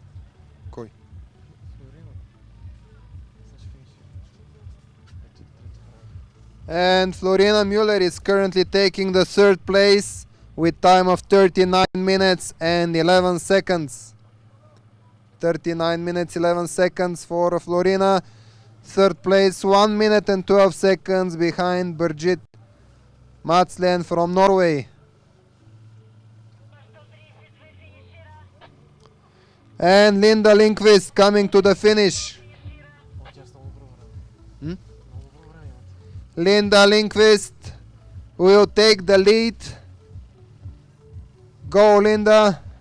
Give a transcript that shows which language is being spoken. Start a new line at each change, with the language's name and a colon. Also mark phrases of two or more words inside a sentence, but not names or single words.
Bulgarian: Кой? Флорина. Значи финишира. Ето трето време.
English: And Florina Müller is currently taking the third place with time of 39 minutes and 11 seconds. 39 minutes 11 seconds for Florina. Third place 1 minute and 12 seconds behind Birgit Madslien from Norway. And Linda Lindqvist coming to the finish.
Bulgarian: О, тя с много добро време.
English: Linda Lindqvist will take the lead. Go, Linda.